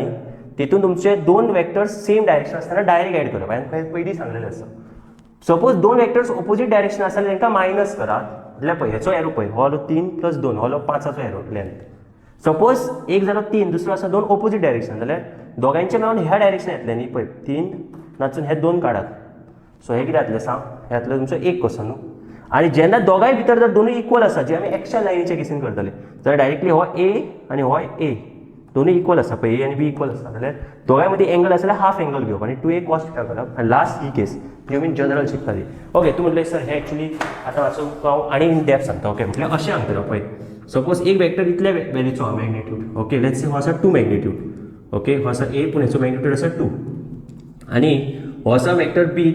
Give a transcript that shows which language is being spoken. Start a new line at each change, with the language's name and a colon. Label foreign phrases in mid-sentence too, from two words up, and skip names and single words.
Konkani: तितून तुमचे 2 वेक्टर्स
English: same direction
Konkani: आसतना
English: direct add
Konkani: करप हांवें पयलीं सांगलेलें आसा सपोज 2 वेक्टर्स
English: opposite direction
Konkani: आसता जाल्यार तांकां मायनस करात म्हटल्यार पळय हेचो एरो पळय हो 3 + 2 हो 5चो
English: arrow length
Konkani: सपोज एक जालो 3 दुसरो आसा 2
English: opposite direction
Konkani: जाल्यार दोगांचे मेळून ह्या डायरेक्शन येतले न्ही पळय 3 नाचून हे 2 काडात सो हे कितें जातलें सांग हे जातलें तुमचो 1 कसो न्हू आनी जेन्ना दोगांय भितर जर दोनूय इक्वल आसा जे आमी एक्स्ट्रा लायनीचे केसीन करतले जाल्यार डायरेक्टली हो ए आनी हो ए दोनूय इक्वल आसा पळय ए आनी बी इक्वल आसा जाल्यार दोगांय मदीं एंगल आसा जाल्यार हाफ एंगल घेवप आनी 2a cos θ करप आनी लास्ट ही केस जी आमी जनरल शिकताली ओके तूं म्हटलें सर हे एक्चुअली आतां मातसो हांव आनी
English: in depth
Konkani: सांगता ओके म्हटल्यार अशें सांगतलो पळय सपोज एक वेक्टर इतल्या वॅल्यूचो हा मॅग्निट्यूड ओके
English: let's say
Konkani: हो आसा 2 मॅग्निट्यूड ओके हो आसा a पूण हेचो मॅग्निट्यूड आसा 2 आनी हो आसा वेक्टर बी